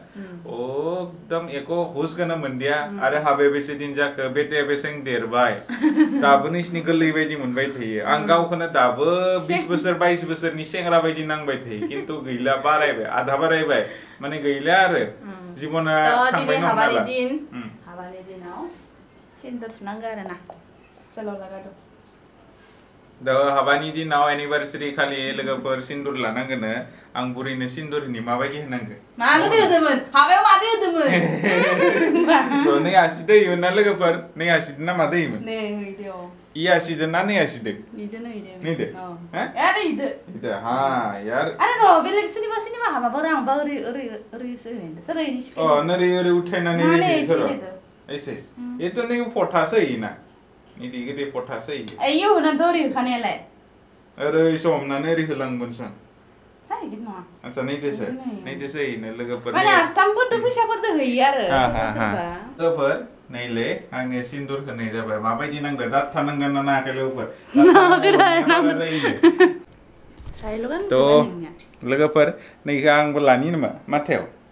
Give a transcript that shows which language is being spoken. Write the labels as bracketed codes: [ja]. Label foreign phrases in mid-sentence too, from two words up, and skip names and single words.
[brx] एकदम एको हुसखौनो मोनदिया आरो हाबे बेसे दिन जाखो बेटे बेसें देरबाय दाबो नोंसिनि गोरलै बायदि मोनबाय थायो आं गावखौनो दाबो 20 बोसोर 22 बोसोरनि सेंग्रा बायदि नांबाय थायो खिन्थु गैला बारायबाय आधा बारायबाय माने गैला आरो जीवना थांबाय हाबानि दिनाव सिन्दुर थुनांगौ आरो [hi] ना चलो लगा दो [brx] हाबानि दिनाव एनिभार्सारि खालि लोगोफोर सिन्दुर लानांगोन आं बुरैनो सिन्दुर होनि माबायदि होनांगो मानो होदोंमोन हाबायाव मादो होदोंमोन नै आसिदो होयोमोन ना लोगोफोर नै आसिदो ना मादो होयोमोन नै होइदो इ आसिदो ना नै आसिदो नैदो अरे इदो [hi] हा यार [brx] अरे र बेलेग सिनिमा हाबाबो आंबा ओरैसो होनदो सोर होइनि ओरै उठायनानै होदो ऐसे ए तो नै फटासो होयोना इदि गदे पटासै आयो होनानथ' ओरै होखानायालाय ओरै समनानै ओरै होलांगोन सन हाय गिद नङा आच्छा नैदेसो इनो लोगोफोर माने आस्तामफोरदो फैसाफोरदो होयो आरो लोगोफोर नैले आंनि सिन्दुर होनाय जाबाय माबायदि नांदो दात थानांगोन ना नायाखै लोगोफोर लोगोफोर नैखौ आंबो लानि नामा माथायाव